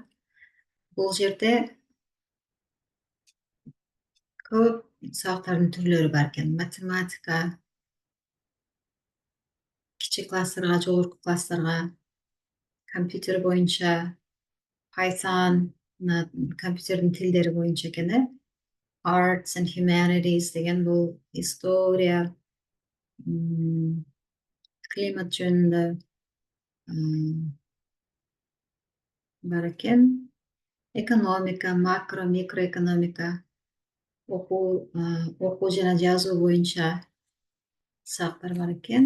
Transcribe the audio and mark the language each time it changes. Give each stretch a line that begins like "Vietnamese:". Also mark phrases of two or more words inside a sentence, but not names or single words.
Kyrgyz: Бул жерде көп сабактардын түрлөрү бар экен. Математика, кичи класстарга, жогорку класстарга, компьютер боюнча, Python, компьютердин тилдери боюнча экен. Arts and Humanities деген бул история, климат жөнүндө бар экен. Экономика, макро, микроэкономика, окуу жана жазуу боюнча сабактар бар экен.